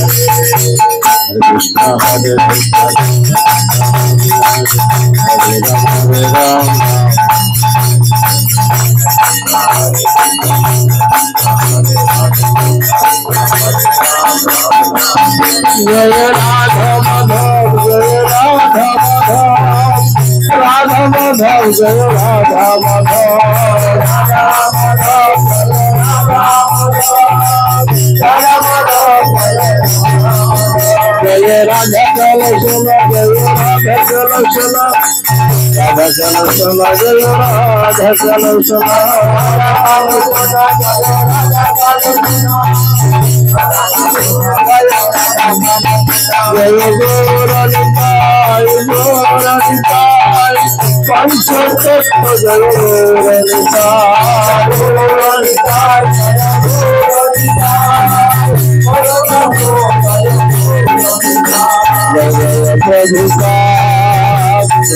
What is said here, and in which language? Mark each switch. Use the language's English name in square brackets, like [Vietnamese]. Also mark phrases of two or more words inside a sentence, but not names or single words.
[Sanskrit] हरे कृष्ण हरे कृष्ण हरे राम हरे राम, जय राधा माधव, जय राधा माधव, राधा माधव জয় রাধা মাধব [Bangla] জয় রাধা চল চল জয় রাধা চল চল রাধা চল চল জয় রাধা চল চল জয় গৌরনিতাই গৌরনিতাই পঞ্চতত্ত্ব জয় গৌরনিতাই Prabhupada,